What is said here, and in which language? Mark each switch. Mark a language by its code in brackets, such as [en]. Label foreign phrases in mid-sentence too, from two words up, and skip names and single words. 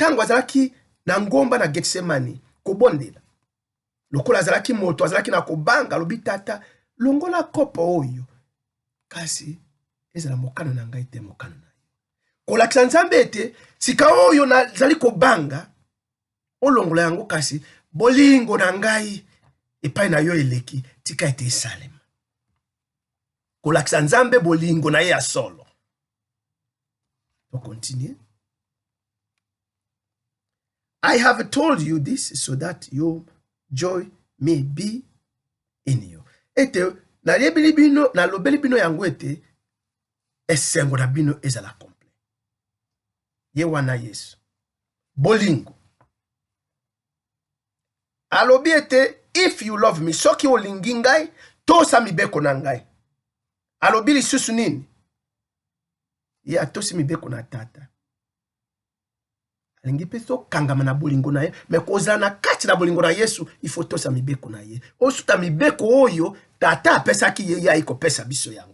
[ln] Antango azalaki na ngomba na Getsemani kobondela lokola azalaki moto azalaki na kobanga lobi tata longola kopo oyo kasi ezala mokano na ngai te mokano na yo kolakisa nzambe ete sika oyo nazali kobanga olongola yango kasi bolingo na ngai epai na yo eleki tika ete esalema kolakisa nzambe bolingo na ye ya solo. [fr] On continue. [en] I have told you this so that your joy may be in you. [ln] Ete na lobeli bino yango ete esengo na bino ezala komple. Ye wana Yesu. Bolingo. Alobi ete [en] if you love me [ln] soki olingi ngai tosa mibeko na ngai. Alobi lisusu nini? Ye atosi mibeko na tata. Alingi peso kangama na bolingo na ye, me kozala na kati na bolingo na Yesu, ifo tosa mibeko na ye. Osuta mibeko oyo, tata apesa ki ye ya iko pesa biso yango.